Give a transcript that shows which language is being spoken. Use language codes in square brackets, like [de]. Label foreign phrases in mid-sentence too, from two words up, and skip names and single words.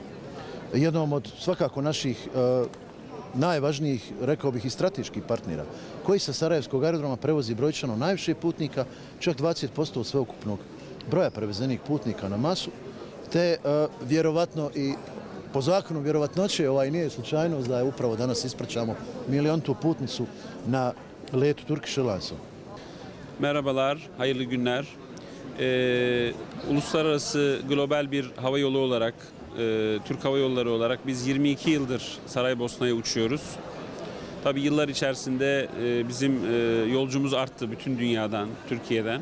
[bs] Jednom od svakako naših najvažnijih, rekao bih, i strateških partnera, koji sa Sarajevskog aerodroma prevozi brojčano najviše putnika, čak 20% od sveukupnog broja prevezenih putnika na masu, te vjerovatno i po zakonu vjerovatnoće nije slučajnost da je upravo danas ispraćamo milyontu putnicu na letu Turkish Airlines'om. [tr] Merhabalar, hayırlı günler. Uluslararası global bir hava yolu olarak, Türk Hava Yolları olarak biz 22 yıldır Saraybosna'ya uçuyoruz. Tabii yıllar içerisinde bizim yolcumuz arttı bütün dünyadan, Türkiye'den.